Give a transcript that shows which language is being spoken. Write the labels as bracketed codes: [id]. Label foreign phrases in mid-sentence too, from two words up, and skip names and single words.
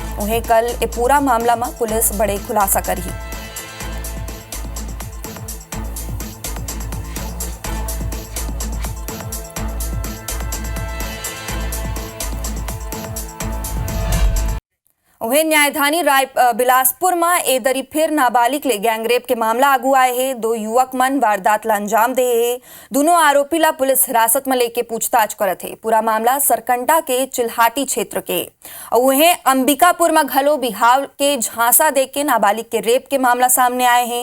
[hne] उन्हें कल ए पूरा मामला में पुलिस बड़े खुलासा करी। वहीं न्यायधानी बिलासपुर में ए दरी फिर नाबालिग ले गैंगरेप के मामला आगू आए हैं। 2 युवक मन वारदात ला अंजाम दे है। दोनों आरोपी ला पुलिस हिरासत में लेके पूछताछ करत है। पूरा मामला सरकंडा के चिल्हाटी क्षेत्र के और वहीं अंबिकापुर में घलो बिहाव के झांसा दे के नाबालिग के रेप के मामला सामने आए हैं।